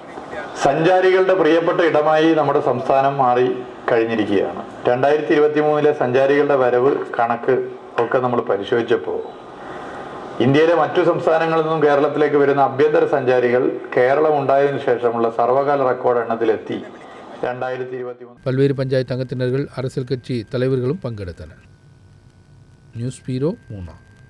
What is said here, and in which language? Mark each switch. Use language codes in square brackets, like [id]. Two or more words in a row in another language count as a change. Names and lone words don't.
[ml] സഞ്ചാരികളുടെ പ്രിയപ്പെട്ട ഇടമായി നമ്മുടെ സംസ്ഥാനം മാറി കഴിഞ്ഞിരിക്കുകയാണ്. 2023 സഞ്ചാരികളുടെ വരവ് കണക്ക് ഒക്കെ നമ്മൾ പരിശോധിച്ചപ്പോൾ ഇന്ത്യയിലെ മറ്റു സംസ്ഥാനങ്ങളിൽ നിന്നും കേരളത്തിലേക്ക് വരുന്ന ആഭ്യന്തര സഞ്ചാരികൾ കേരളം ഉണ്ടായതിനു ശേഷമുള്ള സർവകാല റെക്കോർഡ് എണ്ണത്തിലെത്തി. 2023 [ta] பல்வேறு பஞ்சாயத்து அங்கத்தினர்கள், அரசியல் கட்சி தலைவர்களும் பங்கெடுத்தனர். [en] news bureau [ta] மூணார்.